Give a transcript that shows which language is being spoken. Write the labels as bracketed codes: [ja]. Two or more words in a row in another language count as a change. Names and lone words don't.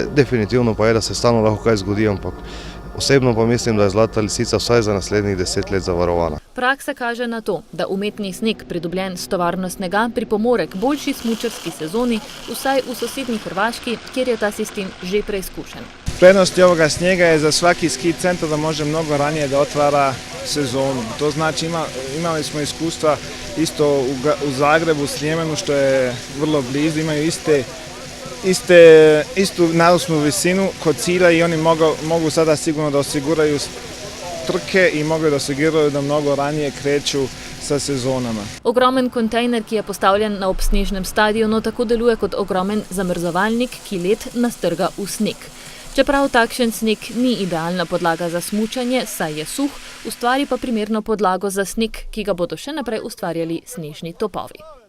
[sl] Definitivno pa je, da se stalno lahko kaj zgodi, ampak osebno pa mislim, da je Zlata lisica vsaj za naslednjih 10 let zavarovana. Praksa kaže na to, da umetni sneg, pridobljen s tovarno snega, pripomore k boljši smučarski sezoni, vsaj v sosednji Hrvaški, kjer je ta sistem že preizkušen. [bs] Prednost ovoga snijega je za svaki ski centar da može mnogo ranije da otvara sezonu. To znači imali smo iskustva isto u Zagrebu, Sljemenu, što je vrlo blizu, imaju istu nadusnu visinu kod cilja i oni mogu sada sigurno da osiguraju trke i mogu da osiguraju da mnogo ranije kreću sa sezonama. [sl] Ogromen kontejner, ki je postavljen na obsnežnem stadionu, tako deluje kot ogromen zamrzovalnik, ki led nastrga v sneg. Čeprav takšen sneg ni idealna podlaga za smučanje, saj je suh, ustvari pa primerno podlago za sneg, ki ga bodo še naprej ustvarjali snežni topovi.